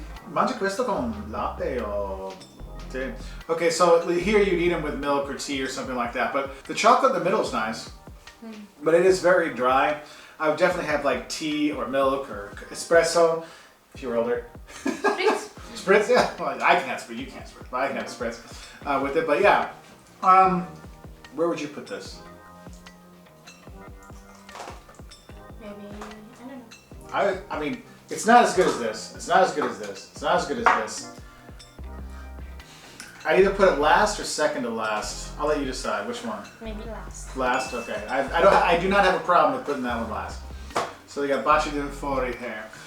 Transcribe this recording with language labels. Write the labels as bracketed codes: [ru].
[it] Mangia questo con latte o tea? [en] Okay, so here you'd eat them with milk or tea or something like that. But the chocolate in the middle is nice. But it is very dry. I would definitely have like tea or milk or espresso if you were older. Spritz? Spritz, yeah. Well, I can have spritz. You can't spritz. But I can have spritz with it. But yeah. Where would you put this? Maybe, I don't know. I mean, it's not as good as this. It's not as good as this. It's not as good as this. I'd either put it last or second to last. I'll let you decide which one. Maybe last. Last, okay. I do not have a problem with putting that one last. So we got baci di fuori here.